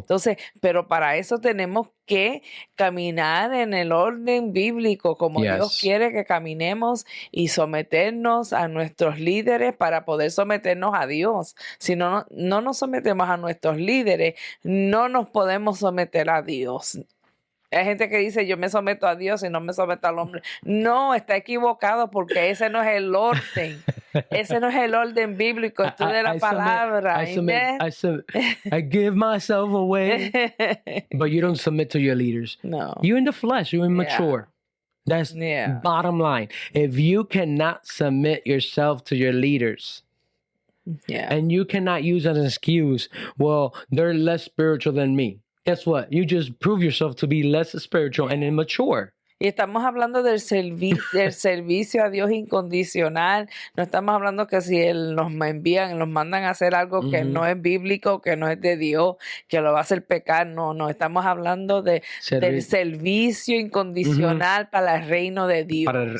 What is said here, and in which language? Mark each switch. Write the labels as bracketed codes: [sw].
[es] Entonces, pero para eso tenemos que caminar en el orden bíblico, como Dios quiere que caminemos, y someternos a nuestros líderes para poder someternos a Dios. Si no nos sometemos a nuestros líderes, no nos podemos someter a Dios. Hay gente que dice, yo me someto a Dios y no me someto al hombre. No, está equivocado, porque ese no es el orden. Ese no es el orden bíblico. Estudia la palabra. [en] I give myself away, but you don't submit to your leaders. No. You're in the flesh. You're immature. That's bottom line. If you cannot submit yourself to your leaders, and you cannot use as an excuse, well, they're less spiritual than me. Guess what? You just prove yourself to be less spiritual and immature. [es] Y estamos hablando del servicio a Dios incondicional. No estamos hablando que si Él nos mandan a hacer algo que no es bíblico, que no es de Dios, que lo va a hacer pecar. No. Estamos hablando del servicio incondicional para el reino de Dios.